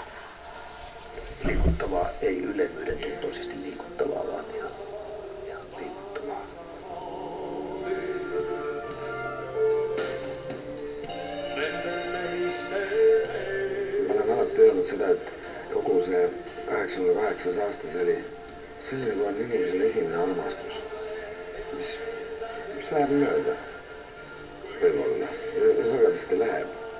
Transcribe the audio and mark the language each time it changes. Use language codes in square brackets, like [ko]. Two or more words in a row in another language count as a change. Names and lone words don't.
[fi] Liikuttavaa, ei ylevyyden tuntoisesti liikuttavaa, vaan ihan liikuttavaa. [et] Mä olen alati öelnud seda, et kogu see 88 aasta see oli nagu on inimesel esimene armastus, mis läheb mööda võib-olla ja sagedasti läheb.